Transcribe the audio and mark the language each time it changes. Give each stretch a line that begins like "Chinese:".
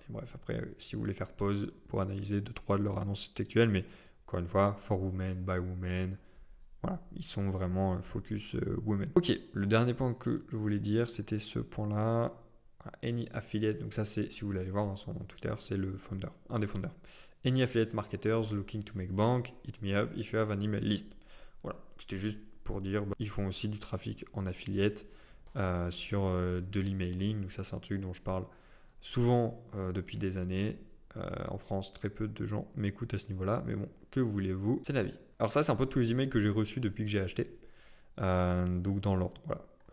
French: Et bref, après, si vous voulez faire pause pour analyser 2-3 de leurs annonces textuelles, mais encore une fois,
English: for women, by women,
French: voilà, ils sont vraiment focus women. Ok, le dernier point que je voulais dire, c'était ce point-là.
English: Any affiliate,
French: donc ça c'est, si vous voulez aller voir son Twitter, c'est le founder, un des founders.
English: Any affiliate marketers looking to make bank, hit me up if you have an email list.
French: Voilà, c'était juste pour dire, ils font aussi du trafic en affiliate sur de l'emailing. Donc ça c'est un truc dont je parle souvent depuis des années. En France, très peu de gens m'écoutent à ce niveau-là, mais bon, que voulez-vous, c'est la vie. Alors ça c'est un peu tous les emails que j'ai reçus depuis que j'ai acheté. Donc dans l'ordre, voilà.